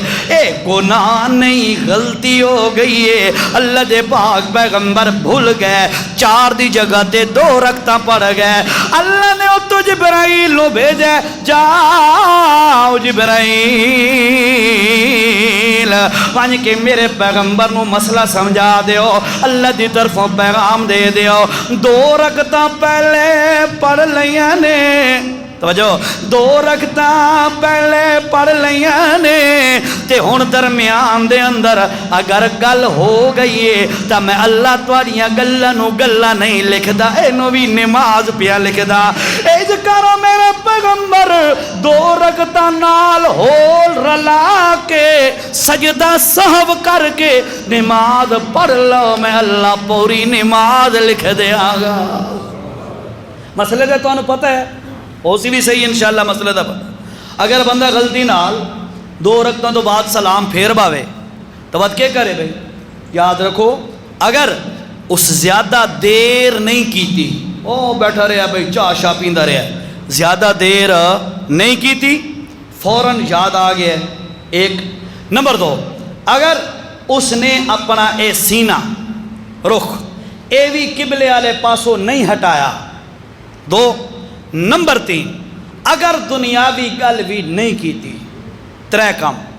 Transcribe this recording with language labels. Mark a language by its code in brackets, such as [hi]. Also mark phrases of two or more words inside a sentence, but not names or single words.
[pa] اے گناہ نہیں غلطی ہو گئی ہے، اللہ دے پاک پیغمبر بھول گئے، 4 دی جگہ تے 2 رکعتاں پڑھ گئے۔ اللہ نے تو جبرائیل نو بھیجے، جاؤ جبرائیل پانچ کے میرے پیغمبر نو مسئلہ سمجھا دیو، اللہ دی طرفوں پیغام دے دیو۔ 2 رکعتاں پہلے پڑھ لیاں نے، توجہ 2 رکعتاں پہلے پڑھ لیاں نے، تے ہن درمیان دے اندر اگر گل ہو گئی ہے تا میں اللہ تواڈیاں گلاں نو گلاں نہیں لکھدا، اینو بھی نماز پیا لکھدا۔ اج کرو میرے پیغمبر 2 رکعتاں نال ہول رلا کے سجدہ سہو کر کے نماز پڑھ لو، میں اللہ پوری نماز لکھ دیاں گا۔ مسئلے تے تانوں پتہ ہے اسی بھی صحیح انشاءاللہ مسئلہ دا پتہ۔ اگر بندہ غلطی نال 2 رکعتوں تو بعد سلام پھیر باوے تو بات کیا کرے بھائی؟ یاد رکھو اگر اس زیادہ دیر نہیں کیتی، او بیٹھا رہا بھائی چاہ شاہ پیندا رہا، [ur] زیادہ دیر نہیں کی تھی، [pa] فوراً یاد آ گیا، ایک نمبر دو، [ur] اگر اس نے اپنا [pa] اے سینہ رخ اے بھی قبلے والے پاسوں نہیں ہٹایا، دو، نمبر تین، اگر دنیاوی گل بھی نہیں کی تھی، ترے کم،